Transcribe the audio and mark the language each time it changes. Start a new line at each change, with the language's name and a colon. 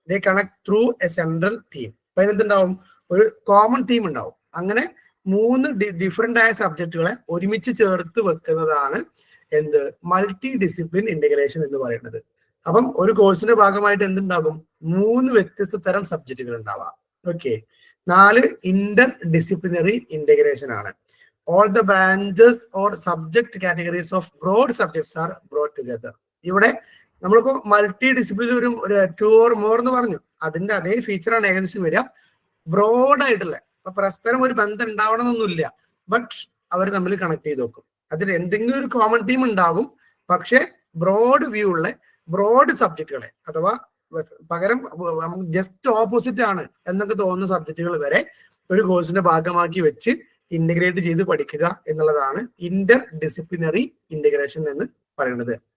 English: They connect through a central theme.
Malayalam: അപ്പൊ അതിനെന്തുണ്ടാവും, ഒരു common theme ഉണ്ടാവും. അങ്ങനെ 3 ഡിഫറെന്റ് ആയ സബ്ജക്റ്റുകളെ ഒരുമിച്ച് ചേർത്ത് വെക്കുന്നതാണ് എന്ത്, മൾട്ടി ഡിസിപ്ലിൻ ഇന്റഗ്രേഷൻ എന്ന് പറയുന്നത്. അപ്പം ഒരു കോഴ്സിന്റെ ഭാഗമായിട്ട് എന്തുണ്ടാകും, 3 വ്യത്യസ്ത തരം സബ്ജക്റ്റുകൾ ഉണ്ടാവാം. ഓക്കെ. 4, ഇന്റർ ഡിസിപ്ലിനറി ഇന്റഗ്രേഷൻ ആണ്.
English: All the branches or subject categories of broad subjects are brought together.
Malayalam: ഇവിടെ നമ്മളിപ്പോ മൾട്ടി ഡിസിപ്ലിൻ ഒരു 2 or more എന്ന് പറഞ്ഞു, അതിന്റെ അതേ ഫീച്ചറാണ് ഏകദേശം വരിക. ബ്രോഡ് ആയിട്ടുള്ള, അപ്പൊ പരസ്പരം ഒരു ബന്ധം ഉണ്ടാവണമെന്നൊന്നുമില്ല, ബട്ട് അവർ തമ്മിൽ കണക്ട് ചെയ്ത് നോക്കും. അതിൽ എന്തെങ്കിലും ഒരു കോമൺ തീം ഉണ്ടാകും, പക്ഷെ ബ്രോഡ് വ്യൂ ഉള്ള ബ്രോഡ് സബ്ജക്റ്റുകളെ, അഥവാ പകരം ജസ്റ്റ് ഓപ്പോസിറ്റ് ആണ് എന്നൊക്കെ തോന്നുന്ന സബ്ജക്റ്റുകൾ വരെ ഒരു കോഴ്സിന്റെ ഭാഗമാക്കി വെച്ച് ഇന്റഗ്രേറ്റ് ചെയ്ത് പഠിക്കുക എന്നുള്ളതാണ് ഇന്റർ ഡിസിപ്ലിനറി ഇന്റഗ്രേഷൻ എന്ന് പറയുന്നത്.